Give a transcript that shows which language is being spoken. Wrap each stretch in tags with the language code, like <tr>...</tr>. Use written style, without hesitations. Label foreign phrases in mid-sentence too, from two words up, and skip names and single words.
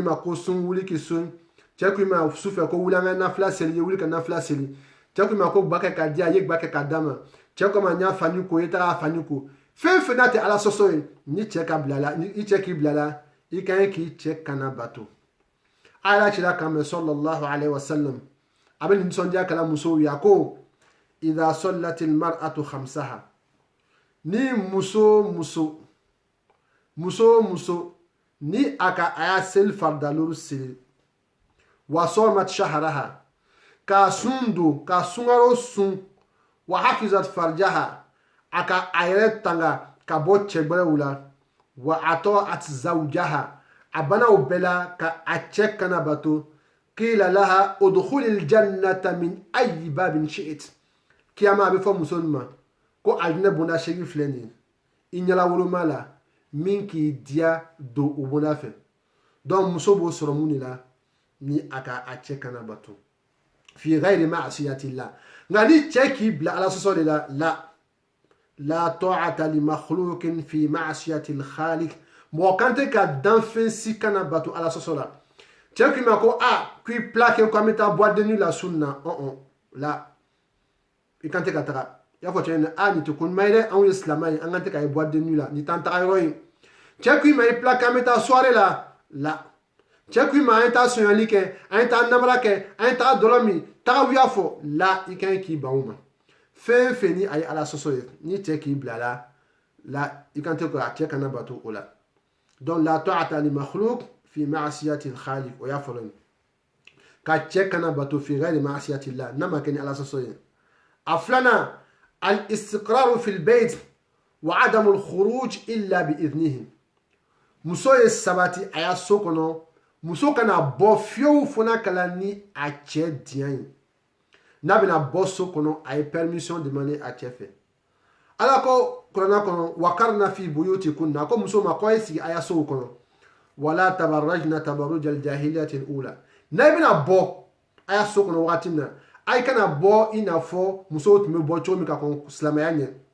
<bm>ma ko sun wuli k'i sun cɛ ko i ma sufɛ ko wuli an ka nafila seli ye wuli ka nafila seli cɛ ko i ma ko ba kɛ k'a di a ye ba kɛ k'a d'a ma cɛ ko ma n y'a fani ko i taga a fani ko fɛn fɛn n'a tɛ ala sɔsɔ ye ni cɛ ka bila la ni i cɛ k'i bila la i ka ɲi k'i cɛ kana bato ala cira kan mɛn</bm> <ar>صلى الله عليه وسلم</ar> <bm>a bɛ nisɔndiya kɛla musow ye a ko</bm> <ar>إذا صلت المرأة خمسها</ar> <bm>ni muso ni a y'a seli faridaluru seli</bm> <ar>وصامت شهرها</ar> <bm>k'a sun don ka sunkalo sun</bm> <ar>وحفظت فرجها</ar> <bm>a ka a yɛrɛ tanga ka bɔ cɛgbɛrɛw la</bm> <ar>وأطاعت زوجها</ar> <bm>a banaw bɛɛ la ka a cɛ kana bato</bm> <ar>قيل لها ادخلي الجنة من أي باب شئت</ar> <bm>kiyama a bɛ fɔ muso nin ma ko alijinɛ bonda 8 filɛ nin ye i ɲɛla woloma la min k'i diya don o bonda fɛ donc muso b'o sɔrɔ mun de la ni a ka a cɛ kana bato</bm> <ar>في غير معصية الله</ar> <bm>nka ni cɛ k'i bila ala sɔsɔ de la</bm> <ar>لا طاعة لمخلوق في معصية الخالق</ar> <bm>mɔgɔ kan tɛ ka danfɛn si kana bato ala sɔsɔ la cɛ k'i ma ko k'i plaqué ko an bɛ taa</bm> <fr>boîte de nuit</fr> <bm>la sunna la i kan tɛ ka taga i y'a fɔ cɛ ɲɛna nin tɛ ko ɲuman ye dɛ anw ye silamɛ ye an kan tɛ ka ye</bm> <fr>boîte de nuit</fr> <bm>la nin t'an taga yɔrɔ ye cɛ k'i ma i plaqué an bɛ taa soirée la cɛ k'i ma an ye taa sonyali kɛ an ye taa namara kɛ an ye taa dɔlɔ min tagawuya fɔ la i kan k'i ban o ma fɛn fɛn ni a ye ala sɔsɔ ye ni cɛ k'i bila la i kan tɛ ko a cɛ kana bato o la donc</bm> <ar>لا طاعة لمخلوق في معصية الخالق</ar> <bm>o y'a fɔlɔ ka cɛ kana bato</bm> <ar>في غير معصية الله</ar> <bm>n'a ma kɛ ni ala sɔsɔ ye a filanan</bm> <ar>الاستقرار في البيت وعدم الخروج إلا بإذنه</ar> <bm>muso ye sabati a y'a so kɔnɔ muso kana bɔ fiyewu fo n'a kɛla ni a cɛ diya ye n'a bɛna bɔ so kɔnɔ a ye</bm> <fr>permission demander</fr> <bm>a cɛ fɛ ala ko kuranna kɔnɔ</bm> <ar>وقرن في بيوتكن</ar> <bm>a ko muso ma k'aw ye sigi a y'a sow kɔnɔ</bm> <ar>ولا تبرجن تبرج الجاهلية الأولى</ar> <bm>n'a bɛna bɔ a y'a so kɔnɔ wagati min na a kana bɔ i n'a fɔ musow tun bɛ bɔ cogo min ka kɔn silamɛya ɲɛ</bm>